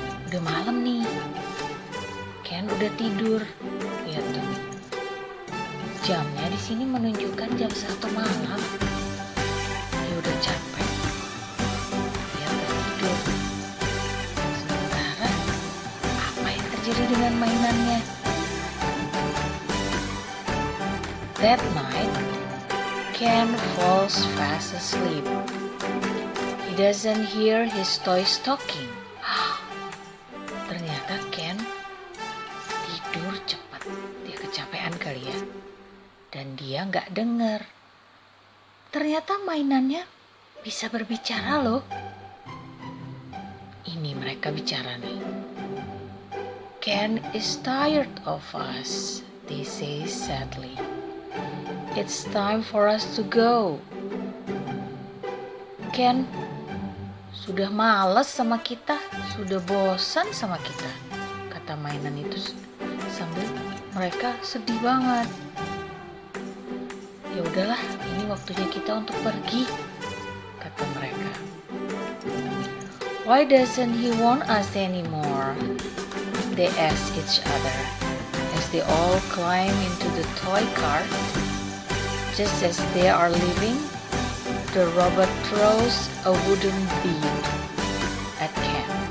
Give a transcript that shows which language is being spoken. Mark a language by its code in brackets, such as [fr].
[id] Udah malam nih. Ken udah tidur. Lihat tuh. Jamnya di sini menunjukkan jam 1 malam. Dia udah capek. Dia tertidur. Sementara apa yang terjadi dengan mainannya? [en] That night, Ken falls fast asleep. He doesn't hear his toys talking. [id] Ternyata Ken tidur cepat. Dia kecapean kali ya. Dan dia gak dengar. Ternyata mainannya bisa berbicara loh. Ini mereka bicara nih. [en] Ken is tired of us, they say sadly. It's time for us to go. [id] Ken sudah malas sama kita, sudah bosan sama kita, kata mainan itu sambil mereka sedih banget. Ya udahlah, ini waktunya kita untuk pergi, kata mereka. [en] Why doesn't he want us anymore? They ask each other as they all climb into the toy car. Just as they are leaving, the robot throws a wooden bead at Ken.